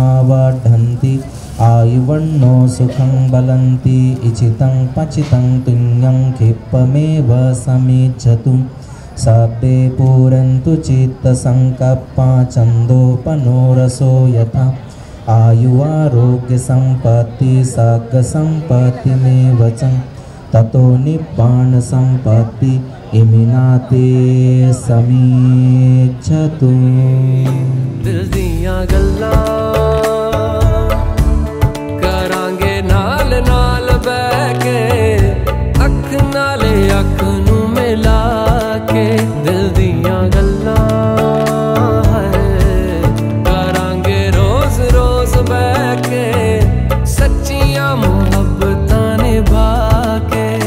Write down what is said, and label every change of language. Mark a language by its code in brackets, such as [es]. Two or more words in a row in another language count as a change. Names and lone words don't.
[pi] वर्धन्ति आयुर्वर्णो सुखं बलन्ति इचितं पचितं तुल्यं क्षिप्पमेव समिच्छतु सब्बे पूरन्तु चित्तसङ्कप्पा छन्दोपनो यथा आयुरारोग्यसम्पत्ति सर्गसम्पत्तिमेव च ततो निब्बाणसम्पत्ति इमिनाते समीच्छतु। [pa] ਦਿਲ ਦੀਆਂ ਗੱਲਾਂ ਕਰਾਂਗੇ ਨਾਲ ਨਾਲ ਬੈਠ ਕੇ ਅੱਖ ਨਾਲੇ ਅੱਖ ਨੂੰ ਮਿਲਾ ਕੇ ਦਿਲ ਦੀਆਂ ਗੱਲਾਂ ਕਰਾਂਗੇ ਰੋਜ਼ ਰੋਜ਼ ਬੈਠ ਕੇ ਸੱਚੀਆਂ ਮੁਹੱਬਤਾਂ ਨਿਭਾ ਕੇ